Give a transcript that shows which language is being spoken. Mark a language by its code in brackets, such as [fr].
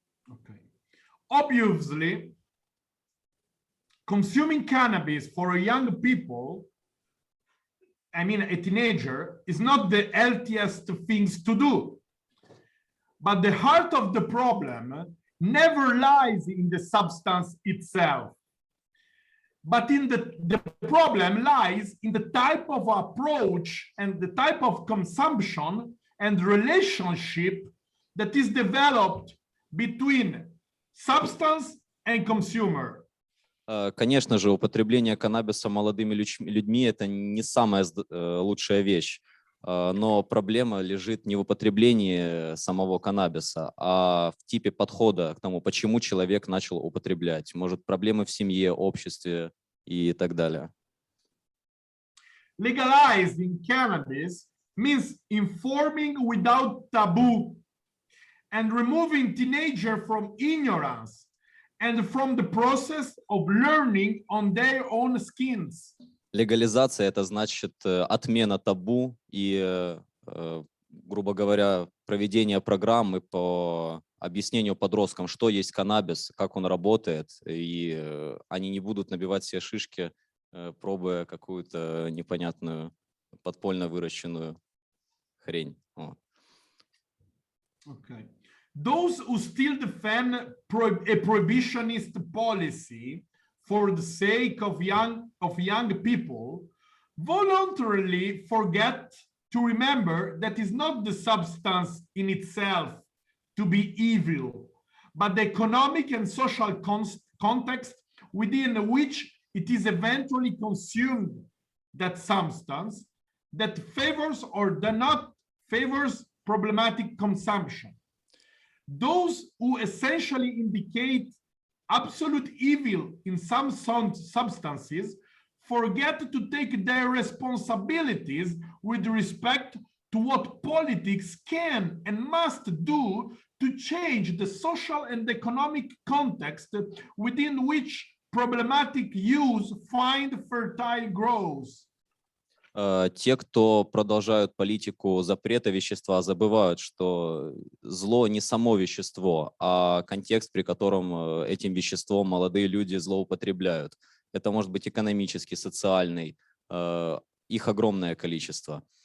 [en] Okay. Obviously, consuming cannabis for a young people, I mean a teenager, is not the healthiest things to do. But the heart of the problem never lies in the substance itself. But in the problem lies in the type of approach and the type of consumption and relationship that is developed between substance and consumer. [ru] Конечно же, употребление каннабиса молодыми людьми – это не самая лучшая вещь, но проблема лежит не в употреблении самого каннабиса, а в типе подхода к тому, почему человек начал употреблять. Может, проблемы в семье, обществе и так далее. [en] Legalizing cannabis means informing without taboo and removing teenagers from ignorance and from the process of learning on their own skins. [ru] Легализация – это значит отмена табу и, грубо говоря, проведение программы по объяснению подросткам, что есть каннабис, как он работает, и они не будут набивать себе шишки, пробуя какую-то непонятную подпольно выращенную хрень. [en] Okay. Those who still defend a prohibitionist policy for the sake of young people voluntarily forget to remember that is not the substance in itself to be evil, but the economic and social context within which it is eventually consumed, that substance that favors or does not favors problematic consumption. Those who essentially indicate absolute evil in some substances forget to take their responsibilities with respect to what politics can and must do to change the social and economic context within which problematic use find fertile growth. [ru] Те, кто продолжают политику запрета вещества, забывают, что зло не само вещество, а контекст, при котором этим веществом молодые люди злоупотребляют. Это может быть экономический, социальный, их огромное количество.